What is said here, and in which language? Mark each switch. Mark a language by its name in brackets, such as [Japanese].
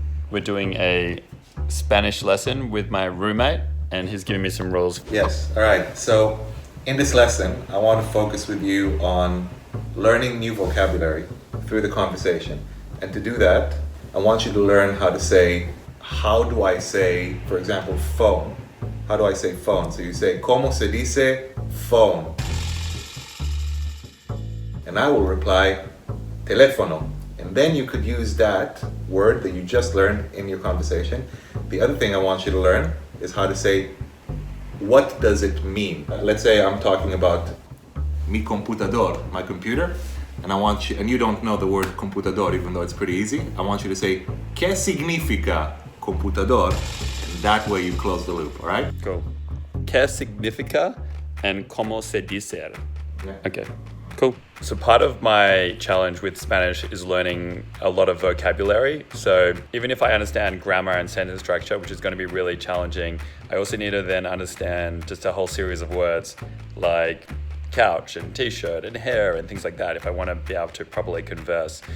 [English] We're doing a Spanish lesson with my roommate, and he's giving me some rules. Yes, all right. So in this lesson, I want to focus with you on learning new vocabulary through the conversation. And to do that, I want you to learn how to say, how do I say, for example, phone? How do I say phone? So you say, [Spanish] ¿Cómo se dice [English] phone? And I will reply, teléfono. And then you could use that word that you just learned in your conversation. The other thing I want you to learn is how to say, what does it mean? Let's say I'm talking about [Spanish] mi computador, [English] my computer, and I want you, and you don't know the word computador, even though it's pretty easy. I want you to say, [Spanish] ¿Qué significa computador? [English] And that way you close the loop, all right? Cool. [Spanish] ¿Qué significa and cómo se dice? [English] Yeah. Okay, cool. So part of my challenge with Spanish is learning a lot of vocabulary. So even if I understand grammar and sentence structure, which is going to be really challenging, I also need to then understand just a whole series of words like couch and t-shirt and hair and things like that if I want to be able to properly converse.